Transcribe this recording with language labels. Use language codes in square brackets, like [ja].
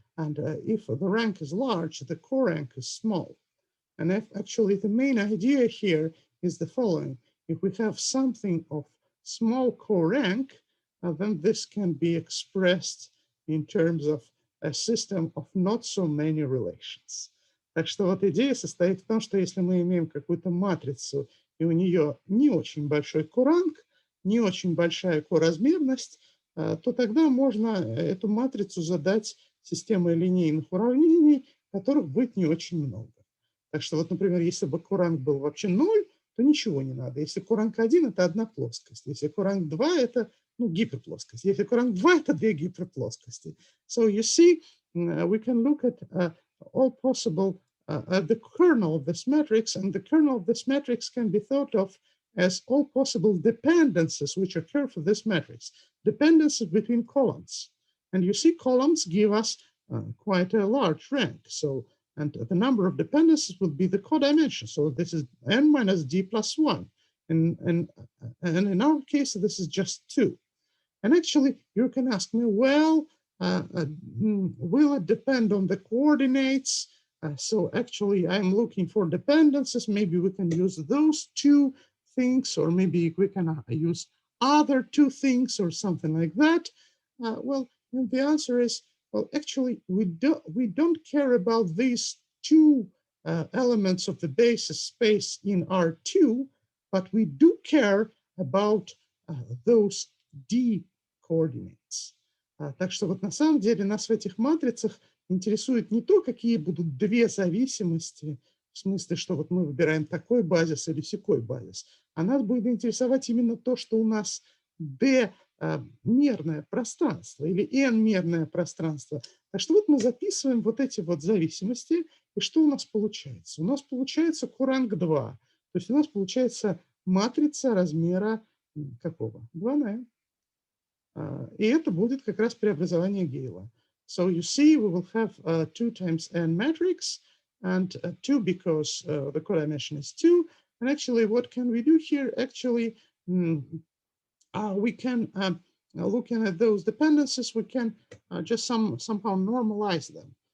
[en] And if the rank is large, the corank is small. And if actually the main idea here is the following. If we have something of small corank, then this can be expressed in terms of a system of not so many relations. [ru] Так что вот идея состоит в том, что если мы имеем какую-то матрицу, и у нее не очень большой коранг, не очень большая коразмерность, то тогда можно эту матрицу задать системой линейных уравнений, которых будет не очень много. Так что вот, например, если бы коранг был вообще 0, то ничего не надо. Если коранг 1, это одна плоскость. Если коранг 2, это гиперплоскость. Если коранг 2, это две гиперплоскости. [en] So you see, we can look at all possible, the kernel of this matrix, and the kernel of this matrix can be thought of as all possible dependencies which occur for this matrix, dependencies between columns. And you see, columns give us quite a large rank. So, and the number of dependencies would be the codimension. So this is n minus d plus 1. And in our case, this is just 2. And actually, you can ask me, well, will it depend on the coordinates? So actually, I'm looking for dependencies. Maybe we can use those two things, or maybe we can use other two things or something like that. Well, the answer is, well, actually, we don't care about these two elements of the basis space in R2, but we do care about those d coordinates. [ru] Так что вот на самом деле нас в этих матрицах интересует не то, какие будут две зависимости, в смысле, что вот мы выбираем такой базис или сякой базис, а нас будет интересовать именно то, что у нас d-мерное пространство или n-мерное пространство. Так что вот мы записываем вот эти вот зависимости, и что у нас получается? У нас получается коранг 2, то есть у нас получается матрица размера какого? 2 на n. И это будет как раз преобразование Гейла. [en] So you see, we will have 2 times n matrix, and 2 because the codimension is 2. And actually, what can we do here? Actually, we can, looking at those dependencies, we can just somehow normalize them.